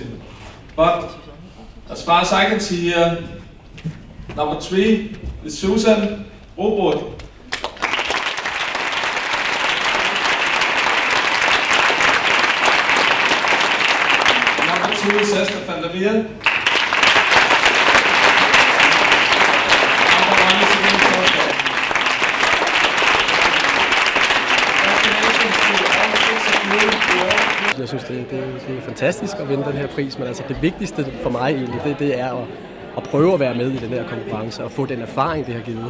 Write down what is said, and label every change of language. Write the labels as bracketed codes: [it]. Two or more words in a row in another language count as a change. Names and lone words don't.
[en] But, as far as I can see here, number 3 is Susan Robot. Number 2 is Esther van der Wiel. Number 1 is Celine Korsgaard. [da] Jeg synes, det er fantastisk at vinde den her pris, men altså det vigtigste for mig egentlig, det er at prøve at være med i den her konkurrence og få den erfaring, det har givet.